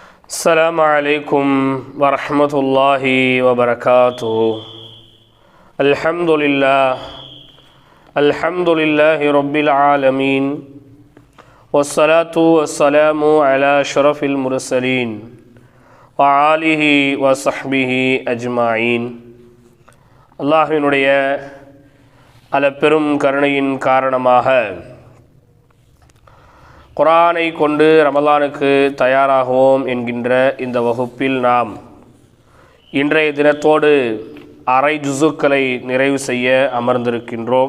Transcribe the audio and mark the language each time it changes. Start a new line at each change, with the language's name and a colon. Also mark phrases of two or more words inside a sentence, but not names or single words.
Arabic: السلام عليكم ورحمة الله وبركاته. الحمد لله رب العالمين، والصلاة والسلام على أشرف المرسلين وآله وصحبه أجمعين.
Tamil: அல்லாஹ்வினுடைய அளப்பெரும் கருணையின் காரணமாக குர்ஆனை கொண்டு ரமலானுக்கு தயாராகுவோம் என்கின்ற இந்த வகுப்பில் நாம் இன்றைய தினத்தோடு அரை ஜுசுக்களை நிறைவு செய்ய அமர்ந்திருக்கின்றோம்.